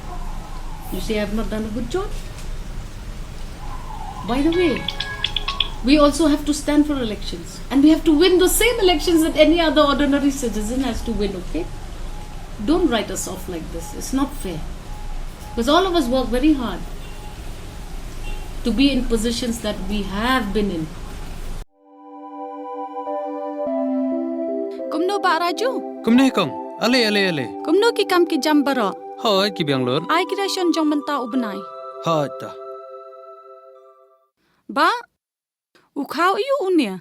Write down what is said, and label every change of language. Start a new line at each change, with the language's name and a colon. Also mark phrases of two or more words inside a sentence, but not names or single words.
English: You say I have not done a good job? By the way, we also have to stand for elections. And we have to win the same elections that any other ordinary citizen has to win, okay? Don't write us off like this. It's not fair. Because all of us work very hard to be in positions that we have been in.
Khasi: Kumno ba Raju? Kumne kong, ale. Kumno ki kam ki jambara. Hoi ki Biang lor. Ai kirashon jong menta ubnai. Hoi ta. Ba, ukau iu unia.